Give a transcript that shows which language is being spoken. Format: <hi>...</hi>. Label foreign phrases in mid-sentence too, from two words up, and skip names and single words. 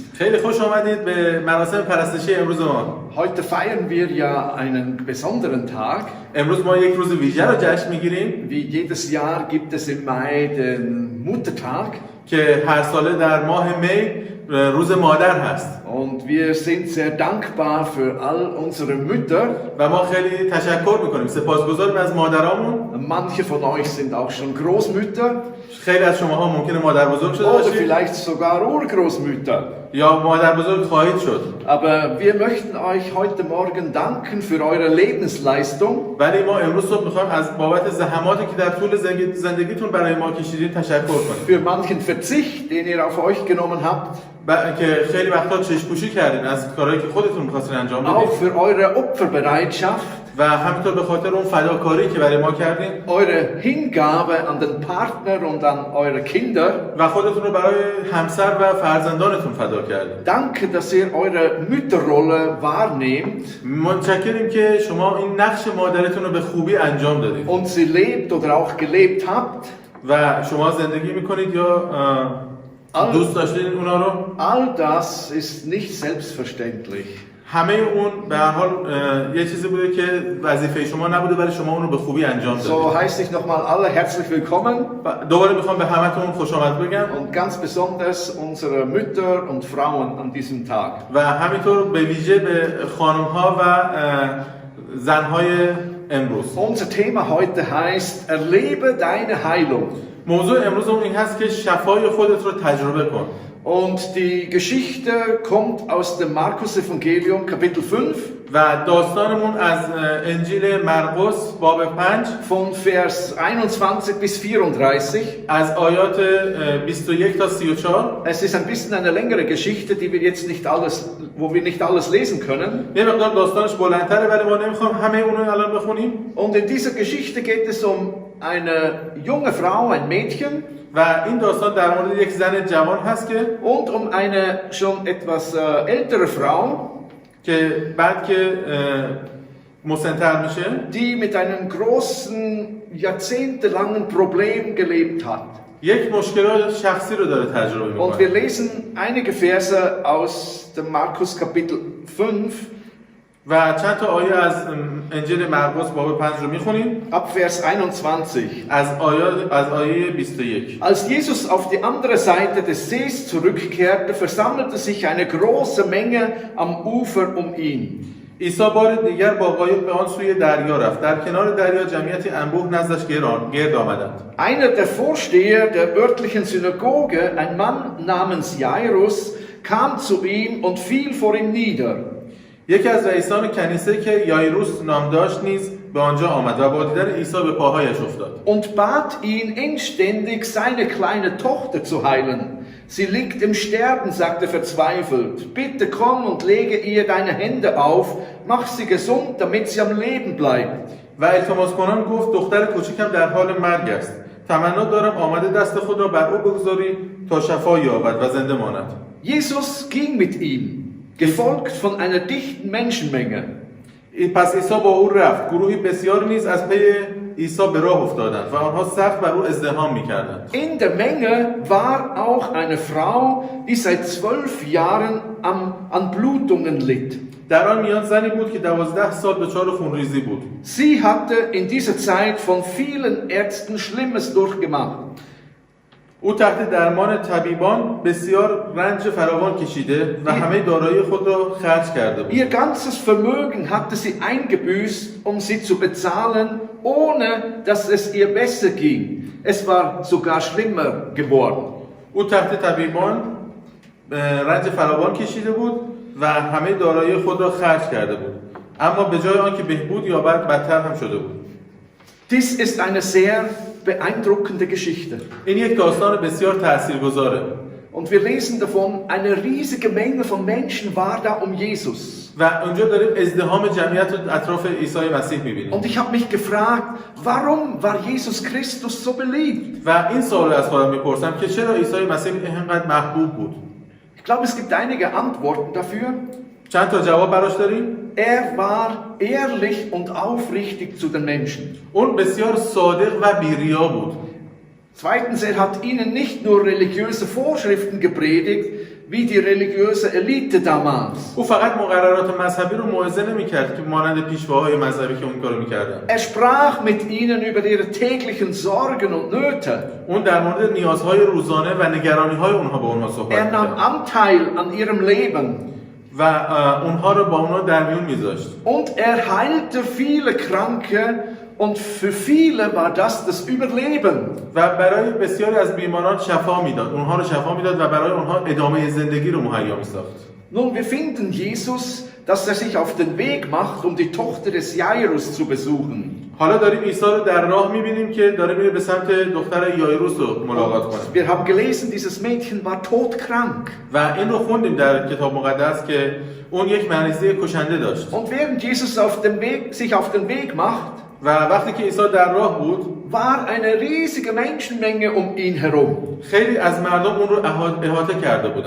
<fa>خیلی خوش آمدید به مراسم پرستشی امروز ما.</fa> <de>Heute feiern wir ja einen besonderen Tag.</de> <fa>امروز ما یک روز ویژه رو جشن میگیریم.</fa> <de>Wie jedes Jahr gibt es im Mai den Muttertag.</de> <fa>که هر ساله در ماه می روز مادر هست.</fa> <de>Und wir sind sehr dankbar für all unsere Mütter.</de> <fa>و ما خیلی تشکر میکنیم، سپاسگزاریم از مادرامون.</fa> <de>Manche von euch sind auch schon Großmütter.</de> <fa>خیلی از شماها ممکنه مادر بزرگ شده</fa> <de>Oder</de> <fa>باشید.</fa> <de>vielleicht sogar Urgroßmütter.</de> <fa>یا مادر بزرگ خواهید شد.</fa> <de>Aber wir möchten euch heute Morgen danken für eure Lebensleistung.</de> <fa>ولی ما امروز صبح میخوایم از بابت زحماتی که در طول زندگیتون برای ما کشیدین تشکر کنیم.</fa> <de>Für manchen Verzicht, den ihr auf euch genommen habt.</de> <fa>که خیلی وقتا چشم‌پوشی کردین از کارهایی که خودتون می‌خواستین انجام بدید.</fa> <de>Auch für eure Opferbereitschaft.</de> <fa>و همینطور به خاطر اون فداکاری که برای ما کردین.</fa> <de>Eure Hingabe an den Partner und an eure Kinder.</de> <fa>و خودتون رو برای همسر و فرزندانتون فدا کردین.</fa> <de>Danke, dass ihr eure Mütterrolle wahrnehmt.</de> <fa>متشکریم که شما این نقش مادرتون رو به خوبی انجام دادید.</fa> <de>Und sie lebt oder auch gelebt habt.</de> <fa>و شما زندگی می‌کنید یا دوست داشتین اونا رو.</fa> <de>All das ist nicht selbstverständlich.</de> <fa>همه اون به هر حال یه چیزی بوده که وظیفه شما نبوده ولی شما اون رو به خوبی انجام دادید.</fa> <de>So heiße ich nochmal alle herzlich willkommen.</de> <fa>دوباره میخوام به همتون خوش آمد بگم.</fa> <de>Und ganz besonders unsere Mütter und Frauen an diesem Tag.</de> <fa>و همینطور به ویژه به خانم‌ها و زن‌های امروز.</fa> <de>Unser Thema heute heißt Erlebe deine Heilung.</de> <fa>موضوع امروزمون این هست که شفای خودت رو تجربه کن.</fa> <de>Und die Geschichte kommt aus dem Markus-Evangelium, Kapitel 5.</de> <fa>و داستانمون از انجیل مرقس باب 5</fa> <de>von Vers 21 bis 34.</de> <fa>از آیات 21 تا 34.</fa> <de>Es ist ein bisschen eine längere Geschichte, die wir jetzt nicht alles, wo wir nicht alles lesen können.</de> <fa>یه مقدار داستانش بلندتره ولی ما نمیخوام همه اون رو الان بخونیم.</fa> <de>Und in dieser Geschichte geht es um eine junge Frau, ein Mädchen.</de> <fa>و این داستان در مورد یک زن جوان هست که</fa> <de>und um eine schon etwas ältere Frau,</de> <fa>که بعد که مسن‌تر میشه,</fa> <de>die mit einem großen, jahrzehntelangen Problem gelebt hat.</de> <fa>یک مشکل شخصی رو داره تجربه</fa> <de>Und wir</de> <fa>میکنه.</fa> <de>lesen einige Verse aus dem Markus Kapitel 5,</de> <fa>و چند تا آیه از انجیل مرقس باب 5 رو میخونیم.</fa> <de>ab Vers 21.</de> <fa>از آیه 21.</fa> <de>Als Jesus auf die andere Seite des Sees zurückkehrte, versammelte sich eine große Menge am Ufer um ihn.</de> <fa>عیسی بار دیگر با قایق به آن سوی دریا رفت. در کنار دریا جمعیتی انبوه نزدش گرد آمدند.</fa> <de>Einer der Vorsteher der örtlichen Synagoge, ein Mann namens Jairus, kam zu ihm und fiel vor ihm nieder.</de> <fa>یکی از رئیسان کنیسه که یایروس نام داشت نیز به آنجا آمد و با دیدن عیسی به پاهایش افتاد.</fa> <de>Und bat ihn inständig, seine kleine Tochter zu heilen. Sie liegt im Sterben, sagte er verzweifelt. Bitte komm und lege ihr deine Hände auf, mach sie gesund, damit sie am Leben bleibt.</de> <fa>و التماس کنان گفت دختر کوچکم در حال مرگ است. تمنا دارم آمده دست خود را بر او بگذاری تا شفا یابد و زنده ماند.</fa> <de>Jesus ging mit ihm, gefolgt von einer dichten Menschenmenge.</de> <fa>پس عیسی با او رفت. گروهی بسیار نیز از پی عیسی به راه افتادند و آنها سخت بر او ازدحام می‌کردند.</fa> <de>In der Menge war auch eine Frau, die seit 12 Jahren an Blutungen litt.</de> <fa>در آن میان زنی بود که 12 سال دچار خونریزی بود.</fa> <de>Sie hatte in dieser Zeit von vielen Ärzten Schlimmes durchgemacht.</de> <fa>او تحت درمان طبیبان بسیار رنج فراوان کشیده و همه دارایی خود را خرج کرده بود.</fa> <de>Ihr ganzes Vermögen hatte sie eingebüßt, um sie zu bezahlen, ohne dass es ihr besser ging. Es war sogar schlimmer geworden.</de> <fa>او تحت طبیبان رنج فراوان کشیده بود و همه دارایی خود را خرج کرده بود. اما به جای آنکه بهبود یابد بدتر هم شده بود.</fa> <de>Dies ist eine sehr beeindruckende Geschichte.</de> <fa>این یک داستان بسیار تاثیرگذاره.</fa> <de>Und wir lesen davon, eine riesige Menge von Menschen war da um Jesus.</de> <fa>و اونجا داریم ازدحام جمعیت رو اطراف عیسی مسیح می‌بینیم.</fa> <de>Und ich habe mich gefragt, warum war Jesus Christus so beliebt?</de> <fa>و این سوال از خودم میپرسم که چرا عیسی مسیح اینقدر محبوب بود؟</fa> <de>Ich glaube, es gibt einige Antworten dafür.</de> <fa>چند تا جواب براش داریم.</fa> <de>Er war ehrlich und aufrichtig zu den Menschen.</de> <fa>اون بسیار صادق و بی‌ریا بود.</fa> <de>Zweitens, er hat ihnen nicht nur religiöse Vorschriften gepredigt, wie die religiöse Elite damals.</de> <fa>او فقط مقررات مذهبی رو موعظه نمی‌کرد که مانند پیشواهای مذهبی که اون کارو می‌کردن.</fa> <de>Er sprach mit ihnen über ihre täglichen Sorgen und Nöte.</de> <fa>اون در مورد نیازهای روزانه و نگرانی‌های اونها با اونها صحبت</fa> <de>Er nahm</de> <fa>می‌کرد.</fa> <de>Anteil an ihrem Leben.</de> <fa>و اونها رو با اونها در میون میذاشت.</fa> <de>Und er heilte viele Kranke und für viele war das Überleben.</de> <fa>و برای بسیاری از بیماران شفا میداد. اونها رو شفا میداد و برای اونها ادامه زندگی رو مهیا میساخت.</fa> <de>Nun, wir finden Jesus, dass er sich auf den Weg macht, um die Tochter des Jairus zu besuchen.</de> <fa>حالا داریم عیسی رو در راه میبینیم که داره میره به سمت دختر یایروس رو ملاقات کنه.</fa> <de>Wir haben gelesen, dieses Mädchen war todkrank.</de> <fa>و این رو خوندیم در کتاب مقدس که اون یک مریضی کشنده داشت.</fa> <de>Und während Jesus sich auf den Weg macht,</de> <fa>و وقتی که عیسی در راه بود</fa> <de>war eine riesige Menschenmenge um ihn herum.</de> <fa>خیلی از مردم اون رو احاطه کرده بودن.</fa>